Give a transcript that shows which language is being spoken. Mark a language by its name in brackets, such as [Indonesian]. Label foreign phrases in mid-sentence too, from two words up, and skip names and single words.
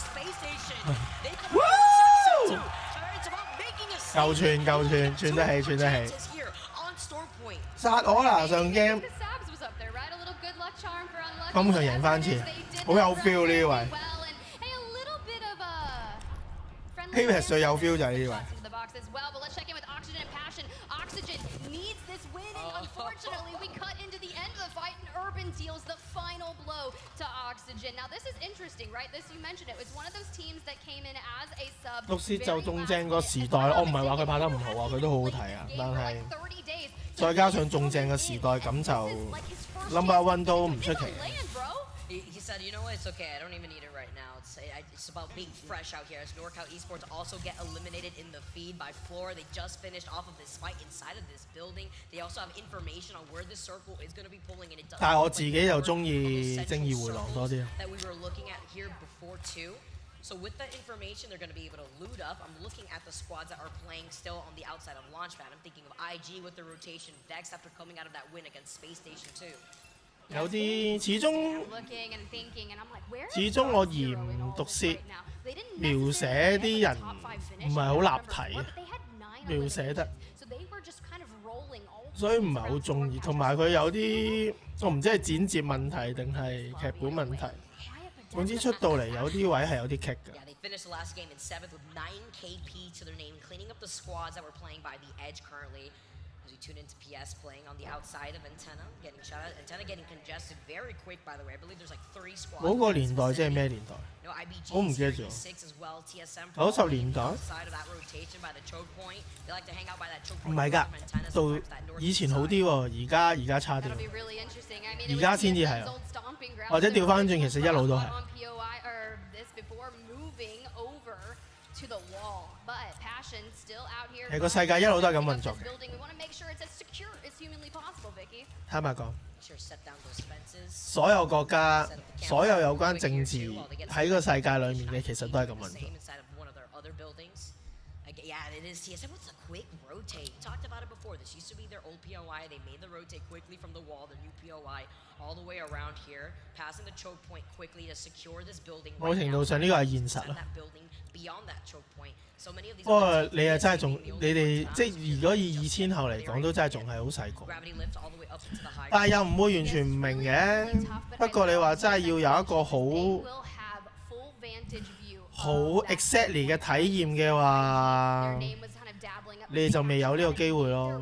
[Cantonese] 夠串得起，殺我啦！上 game 今場贏翻次，好有 feel 呢位 ，APEX 最有 feel 就係呢位。 [English] Unfortunately, we cut into the end of the fight, and Urban deals the final blow to Oxygen. Now, this is interesting, right? This you mentioned it was one of those teams that came in as a sub. [Cantonese] 獨士就仲正個時代，我唔係話佢拍得唔好啊，佢都好好睇啊，但係再加上仲正個時代，咁就 [English] number one [Cantonese] 都唔出奇。 [English] He said, you know what, it's okay, I don't even need it right now. It's about being fresh out here. As NorCal Esports also get eliminated in the feed by Floor. They just finished off of this fight inside of this building. They also have information on where this circle is going to be pulling in. [Cantonese] 但係我自己就中意正義回廊多啲。 [English] That we were looking at here before too. So with that information, they're going to be able to loot up. I'm looking at the squads that are playing still on the outside of Launchpad. I'm thinking of IG with the rotation, Vex after coming out of that win against Space Station 2. [Cantonese] 有啲始終我嫌毒舌描寫啲人唔係好立體啊，描寫得，所以唔係好中意。同埋佢有啲我唔知係剪接問題定係劇本問題，總之出到嚟有啲位係有啲棘嘅。 [English] Finished the last game in 7th with 9 KP to their name, cleaning up the squads that were playing by the edge currently. As we tune into PS playing on the outside of Antenna, getting shot at. Antenna getting congested very quick, by the way. I believe there's like 3 squads. [Cantonese] 嗰個年代即係咩年代？我唔記得咗。90年代。唔係㗎，到以前好啲喎，而家差啲。而家先至係啊，或者調翻轉，其實一路都係。係個世界一路都係咁運作嘅。坦白講，所有國家、所有有關政治喺個世界裡面嘅，其實都係咁運作。 [English] Yeah, it is TSM with a quick rotate. Talked about it before. This used to be their old POI. They made the rotate quickly from the wall, the new POI, all the way around here, passing the choke point quickly to secure this building. [Cantonese] 某程度上呢個係現實啊。不過你又真係仲，你哋即係如果以2000後嚟講，都真係仲係好細個。但係又唔會完全唔明嘅。不過你話真係要有一個好 exactly 嘅體驗嘅話，你哋就未有呢個機會咯。